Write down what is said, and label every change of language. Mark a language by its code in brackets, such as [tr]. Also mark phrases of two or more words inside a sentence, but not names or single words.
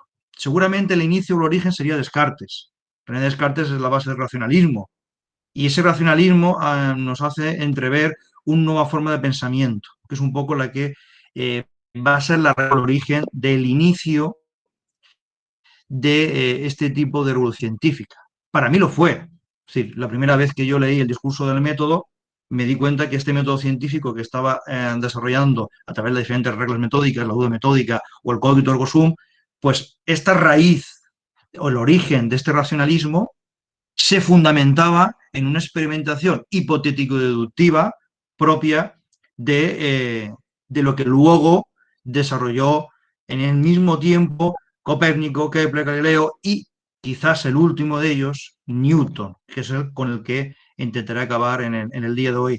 [es] Seguramente el inicio o el origen sería Descartes. René Descartes es la base del racionalismo y ese racionalismo nos hace entrever una nueva forma de pensamiento, que es un poco la que va a ser el origen del inicio de este tipo de revolución científica. Para mí lo fue. Es decir, la primera vez que yo leí el discurso del método, me di cuenta que este método científico que estaba desarrollando a través de diferentes reglas metódicas, la duda metódica o el [la] cogito ergo sum, [es] pues esta raíz o el origen de este racionalismo se fundamentaba en una experimentación hipotético-deductiva propia de lo que luego desarrolló en el mismo tiempo Copérnico, Kepler, Galileo y quizás el último de ellos, Newton, que es el con el que intentaré acabar en el día de hoy.